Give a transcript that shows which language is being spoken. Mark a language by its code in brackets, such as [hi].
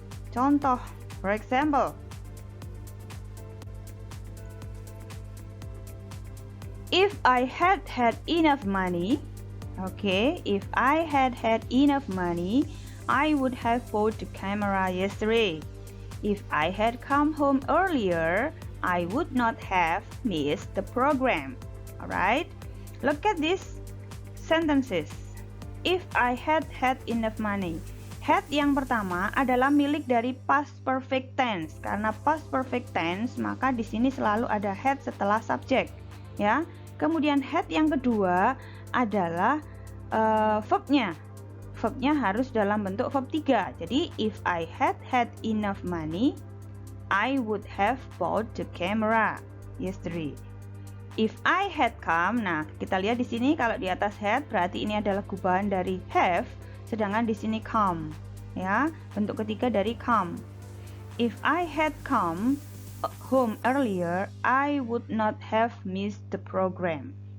[id] Contoh, [en] for example, if I had had enough money, if I had had enough money, I would have bought the camera yesterday. If I had come home earlier, I would not have missed the program. Alright, look at this sentences. If I had had enough money. [id] Had yang pertama adalah milik dari past perfect tense. Karena past perfect tense, maka di sini selalu ada had setelah subject, ya. Kemudian had yang kedua adalah verbnya. Verbnya harus dalam bentuk verb 3. Jadi [en] if I had had enough money, I would have bought the camera yesterday. If I had come, [id] nah kita lihat di sini kalau di atas had berarti ini adalah gubahan dari have, sedangkan di sini come, ya, bentuk ketiga dari come. [en] If I had come home earlier, I would not have missed the program.